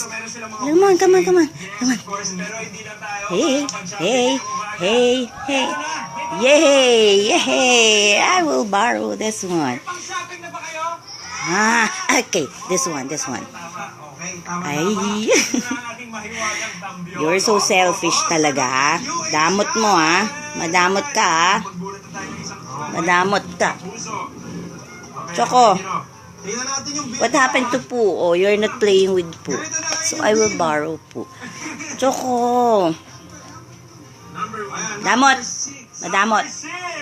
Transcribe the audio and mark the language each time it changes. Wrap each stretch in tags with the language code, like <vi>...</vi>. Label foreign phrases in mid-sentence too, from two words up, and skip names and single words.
<en>Come on. Hey. Yay! I will borrow this one. Okay. This one. Ay. You're so selfish talaga, ha?</en> <tl>Damot mo, ha? Madamot ka, ha?</tl> <en>Choco, what happened to poo? Oh, you're not playing with poo. So I will borrow poo. Choco.</en> <tl>Madamot.</tl>